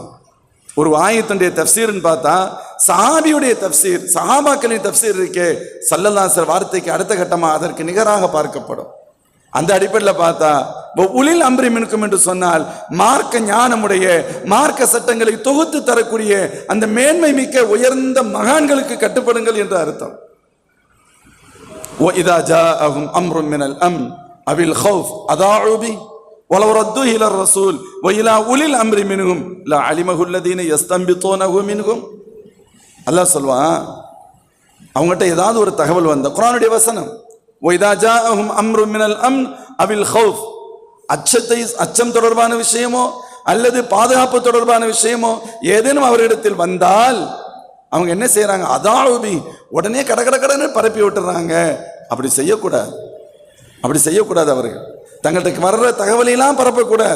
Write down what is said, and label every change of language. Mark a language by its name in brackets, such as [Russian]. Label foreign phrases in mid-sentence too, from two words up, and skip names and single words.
[Tamil] ஒரு ஆயத்துடைய தஃப்சீர்னு பார்த்தா சஹாபியுடைய தஃப்சீர், சஹாபாக்களின் தஃப்சீர் இருக்கே [Arabic] صلى الله عليه وسلم [Tamil] வார்த்தைக்கு அடுத்த கட்டமாக அதற்கு நிகராக பார்க்கப்படும். அந்த அடிப்படையில் பார்த்தா [Arabic] أولي الأمر منكم [Tamil] என்று சொன்னால் மார்க்க ஞானமுடைய, மார்க்க சட்டங்களை தொகுத்து தரக்கூடிய அந்த மேன்மை மிக்க உயர்ந்த மகான்களுக்கு கட்டுப்படுங்கள் என்று அர்த்தம். [Arabic] وَإِذَا جَاءَهُمْ أَمْرٌ مِّنَ الْأَمْنِ أَوِ الْخَوْفِ أَذَاعُوا بِهِ وَلَوْ رَدُّوهُ إِلَى الرَّسُولِ وَإِلَى أُولِي الْأَمْرِ مِنْهُمْ لَعَلِمَهُ الَّذِينَ يَسْتَنبِطُونَهُ مِنْهُمْ. [Tamil] அல்லாஹ் சொல்வான், அவங்ககிட்ட ஏதாவது ஒரு தகவல் வந்த, குர்ஆனுடைய வசனம், [Arabic] وَإِذَا جَاءَهُمْ أَمْرٌ مِّنَ الْأَمْنِ أَوِ الْخَوْفِ, [Tamil] அச்சம் தொடர்பான விஷயமோ அல்லது பாதுகாப்பு தொடர்பான விஷயமோ ஏதேனும் அவரிடத்தில் வந்தால் அவங்க என்ன செய்யறாங்க? அதாவுபி, உடனே கடன்னு பரப்பி விட்டுறாங்க. அப்படி செய்யக்கூடாது, அப்படி செய்யக்கூடாது. அவர்கள் தங்கள்கிட்ட வர்ற தகவலையெல்லாம் பரப்பக்கூடாது.